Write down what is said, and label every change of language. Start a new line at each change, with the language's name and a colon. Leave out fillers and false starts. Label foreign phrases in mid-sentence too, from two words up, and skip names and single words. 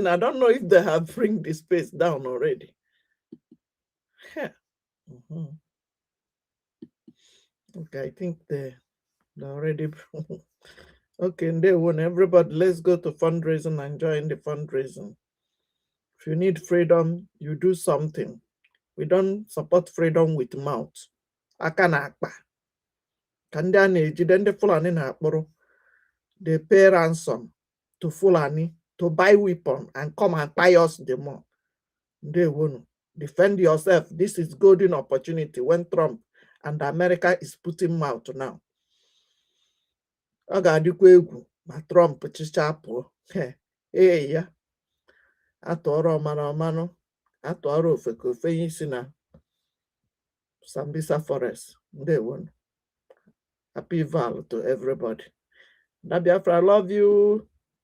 English: I don't know if they have bring the space down already. Okay, I think they're already. Okay, and they won. Everybody, let's go to fundraising and join the fundraising. If you need freedom, you do something. We don't support freedom with mouth.
Igbo: Aka na-akpa. Ka ndị a na-ejide ndị Fulani na-akpụrụ.
English: They pay ransom to Fulani to buy weapon and come and buy us the more. They won't. Defend yourself. This is golden opportunity when Trump and America is putting mouth now.
Igbo: Ọ ga-adịkwa egwu ma Trump chịcha pụọ. Ee ya. Atụọrọ ọmara ọmanụ. Atụọrọ ofe ka ofe isi na Sambisa Forest.
English: They won't. Happy Val to everybody. Biafra, I love you.